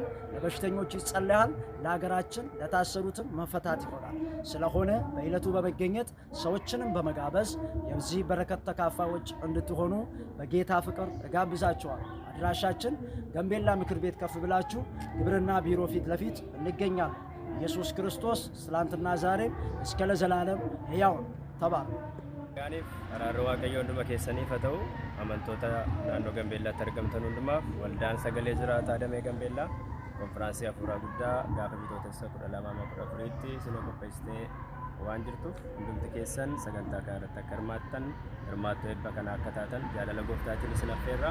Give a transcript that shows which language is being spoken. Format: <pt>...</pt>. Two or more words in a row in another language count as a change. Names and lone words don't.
<am>ለበሽተኞች ይጸለያል፣ ለሀገራችን ለታሰሩትም መፈታት ይሆናል። ስለሆነ በዕለቱ በመገኘት ሰዎችንም በመጋበዝ የዚህ በረከት ተካፋዮች እንድትሆኑ በጌታ ፍቅር እጋብዛችኋል። አድራሻችን ጋምቤላ ምክር ቤት ከፍ ብላችሁ ግብርና ቢሮ ፊት ለፊት እንገኛለን። ኢየሱስ ክርስቶስ ትላንትና ዛሬም እስከ ለዘላለም ሕያው ነው። ተባረኩ።</am> <om>Gaaniif araarri waaqayyoo hunduma keessaniif haa ta'u, amantoota naannoo Gambeellaatti argamtan hundumaaf waldaan sagalee jiraataa damee Gambeellaa konfiraansii hafuuraa guddaa gaafa bitootessa 12-14tti isinii qopheessitee waan jirtuuf hundumti keessan sagantaa kana irratti akka hirmaattuu eebba kana akka taatan jaalala gooftaatiin isin affeerraa.</om>